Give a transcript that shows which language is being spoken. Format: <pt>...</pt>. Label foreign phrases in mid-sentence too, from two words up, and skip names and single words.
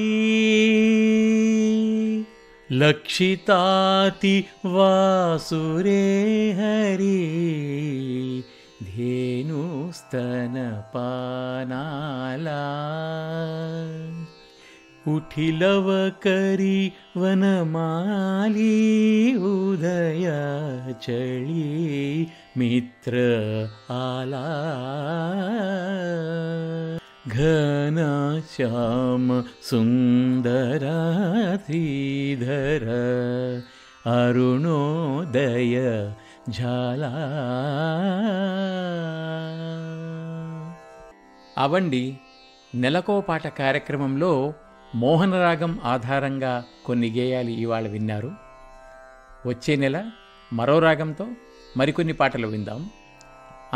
<mr>लक्षिताति वासुरे हरी धेनुस्तनपानाला उठिलव करी वनमाली उदया चळी मित्र आला घन श्याम सुंदर श्रीधर अरुणोदय झाला</mr> <te>అవండి నెలకో పాట కార్యక్రమంలో మోహనరాగం ఆధారంగా కొన్ని గేయాలు ఇవాళ విన్నారు. వచ్చే నెల మరో రాగంతో మరికొన్ని పాటలు విందాం.</te>